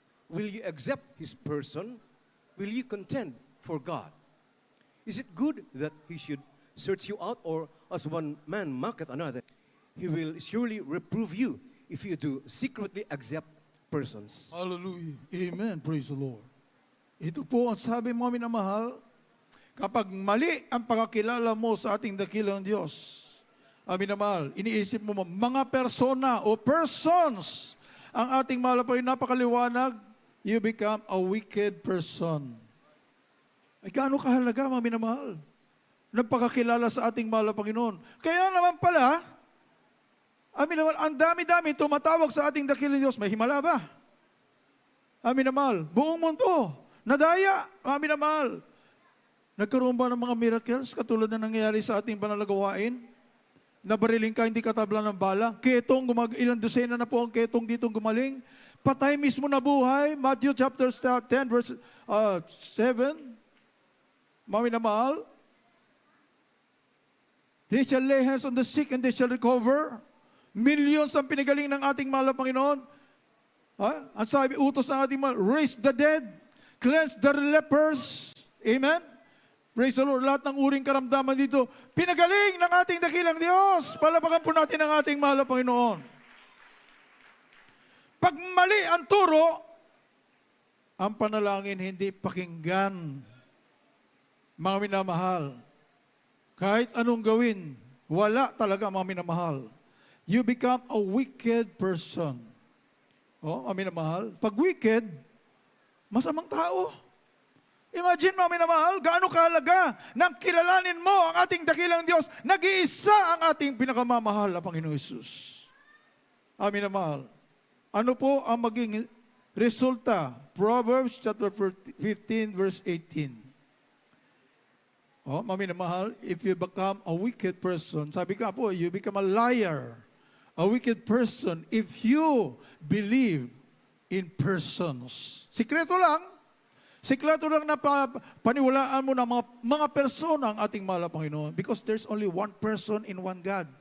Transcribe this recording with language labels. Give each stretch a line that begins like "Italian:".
English: Will ye accept his person? Will ye contend for God? Is it good that he should search you out, or as one man mocketh another? He will surely reprove you if you do secretly accept persons. Hallelujah. Amen. Praise the Lord.
Filipino: Ito po ang sabi mo, amin na mahal, kapag mali ang pagkakilala mo sa ating dakilang Diyos, amin na mahal, iniisip mo mga persona o persons ang ating mahal po yung napakaliwanag,
English: you become a wicked person.
Filipino: Ay gaano kahalaga, amin na mahal, nagpakakilala sa ating mahal na Panginoon. Kaya naman pala, amin na mahal, ang dami-dami tumatawag sa ating dakilang Diyos. May himala ba? Amin na mahal, buong mundo. Nadaya, mga minamahal. Nagkaroon ba ng mga miracles katulad na nangyayari sa ating banal na gawain? Nabariling ka, hindi katabla ng bala. Ketong, ilang dosena na po ang ketong ditong gumaling. Patay mismo na buhay. Matthew chapter 10 verse 7. Mga minamahal.
English: They shall lay hands on the sick and they shall recover.
Filipino: Millions ang pinagaling ng ating mahal na Panginoon. Ang sabi, utos ng ating mahal,
English: raise the dead, cleanse the lepers.
Filipino: Amen?
English: Praise the Lord.
Filipino: Lahat ng uring karamdaman dito, pinagaling ng ating dakilang Diyos. Palapakan po natin ang ating mahal na Panginoon. Pag mali ang turo, ang panalangin hindi pakinggan. Mga minamahal, kahit anong gawin, wala talaga mga minamahal.
English: You become a wicked person.
Filipino: Mga minamahal, pag wicked, masamang tao. Imagine mga minamahal, gaano kahalaga nang kilalanin mo ang ating dakilang Diyos, nag-iisa ang ating pinakamamahal na Panginoong Hesus. Mga minamahal, ano po ang maging resulta?
English: Proverbs chapter 15 verse 18.
Filipino: Mami na mahal,
English: if you become a wicked person,
Filipino: sabi ka po,
English: you become a liar, a wicked person, if you believe in persons.
Filipino: Sikreto lang na paniwalaan mo ng mga persona ang ating mahal na Panginoon
English: because there's only one person in one God.